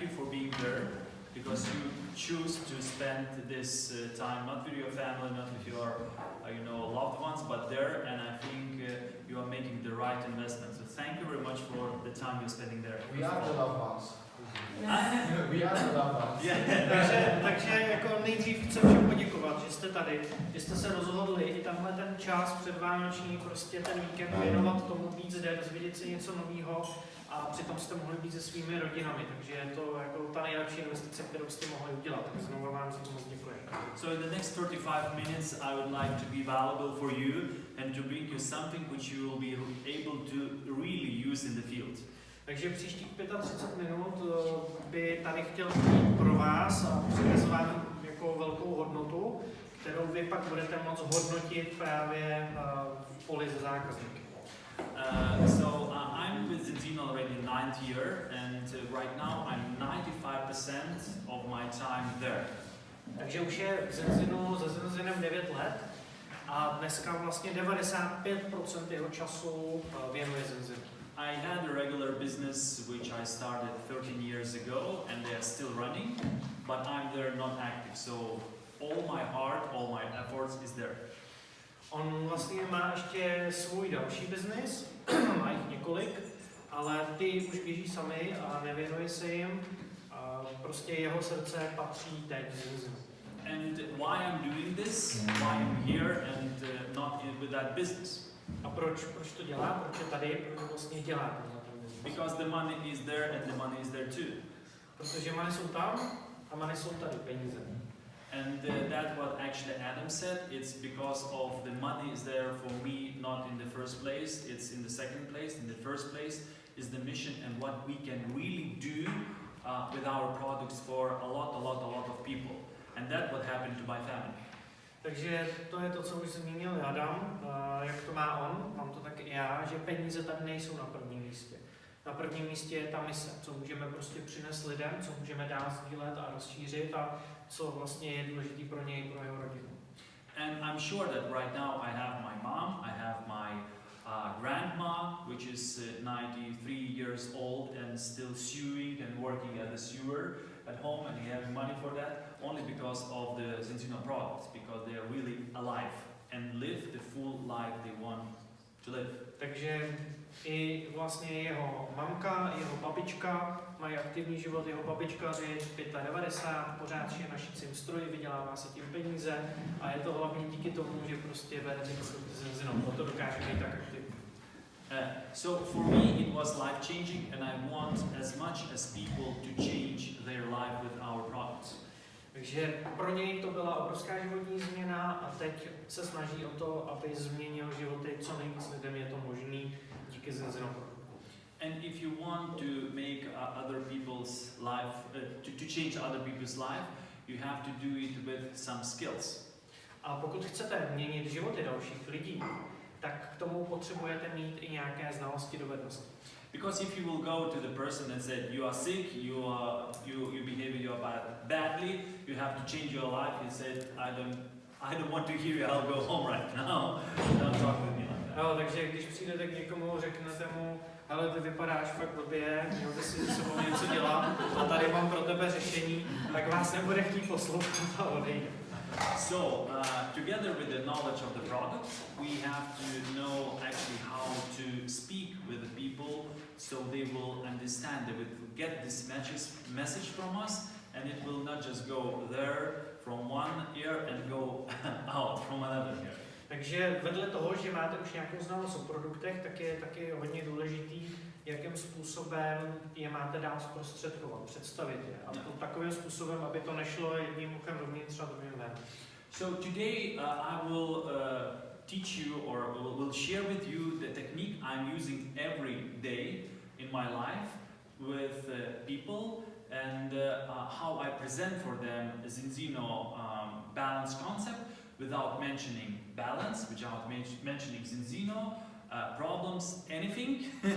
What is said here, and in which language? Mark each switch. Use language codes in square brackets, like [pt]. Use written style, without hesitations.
[en] being there, because you choose to spend this time not with your family, not with your loved ones, but there, and I think you are making the right investment. So thank you very much for the time you're spending there. We are the loved ones. We are the loved ones. [cs] takže jako nejdřív chci všem poděkovat, že jste tady, že jste se rozhodli i tenhle ten čas předvánoční, prostě ten víkend věnovat tomu, být zde, dozvědět si něco nového a přitom jste mohli být se svými rodinami, takže je to jako ta nejlepší investice, kterou jste mohli udělat. Tak znovu vám za to moc děkuji. [en] So in the next 35 minutes I would like to be valuable for you and to bring you something which you will be able to really use in the field. [cs] Takže příštích 35 minut by tady chtěl být pro vás a přinést vám jako velkou hodnotu, kterou vy pak budete moct hodnotit právě v poli ze zákazníky. [en] I'm with Zaznělo already 9th year, and right now I'm 95% of my time there. [cs] Takže už je za Zaznělem 9 let a dneska vlastně 95% jeho času věnuje Zaznělu. [en] I had a regular business which I started 13 years ago, and they are still running, but I'm there not active. So all my heart, all my efforts is there. [cs] On vlastně má ještě svůj další biznis, má jich několik, ale ty už běží sami a nevěnuje se jim. A prostě jeho srdce patří teď Zaznělu. [en] And why I'm doing this, why I'm here and not with that business? [cs] A proč to dělá? Proč je tady? Proč vlastně dělá? [en] Because the money is there and the money is there too. [cs] Protože money jsou tam a money jsou tady, peníze. [en] And that's what actually Adam said. It's because of the money is there for me, not in the first place. It's in the second place. In the first place is the mission and what we can really do with our products for a lot of people. And that's what happened to my family. [cs] Takže to je to, co už zmínil Adam, jak to má on, mám to tak i já, že peníze tady nejsou na prvním místě. Na prvním místě je ta mise, co můžeme prostě přinést lidem, co můžeme dál sdílet a rozšířit a co vlastně je důležitý pro něj, pro jeho rodinu. [en] And I'm sure that right now I have my mom, I have my grandma, which is 93 years old and still sewing and working as a sewer at home, and he has money for that only because of the Zaznělo products, because they are really alive and live the full life they want to live. [cs] Takže i vlastně jeho mamka, jeho babička mají aktivní život, jeho babička je 95, pořád je na šicím stroji, vydělává si tím peníze a je to hlavně díky tomu, že prostě vede ty produkty ze Zaznělo, proto dokáže být tak aktivní. [en] So for me it was life-changing and I want as much as people to change their life with our products. [cs] Takže pro něj to byla obrovská životní změna a teď se snaží o to, aby změnil životy co nejvíc lidem je to možný díky Zaznělo produktu. [en] And if you want to make other people's life, to change other people's life, you have to do it with some skills. [cs] A pokud chcete měnit životy dalších lidí, tak k tomu potřebujete mít i nějaké znalosti, dovednosti. [en] Because if you will go to the person and say you are sick, you behave badly, you have to change your life. He said, I don't want to hear you. I'll go home right now. Don't talk with me like that. [cs] No, takže když přijdete k někomu, řeknete mu, ale ty vypadáš fakt blbě, měl by si se sebou něco dělat a tady mám pro tebe řešení, tak vás nebude chtít poslouchat a odejde. [en] So, together with the knowledge of the product, we have to know actually how to speak with the people so they will understand, they will get this message from us, and it will not just go there from one ear and go out from another ear. [cs] Takže vedle toho, že máte už nějakou znalost o produktech, tak je taky hodně důležitý, jakým způsobem je máte dál zprostředkovat, představit je. A to takovým způsobem, aby to nešlo jedním uchem dovnitř a druhým ven. [en] So today I will teach you or will share with you the technique I'm using every day in my life with people and how I present for them Zaznělo balance concept without mentioning balance, without mentioning Zaznělo, problems, anything,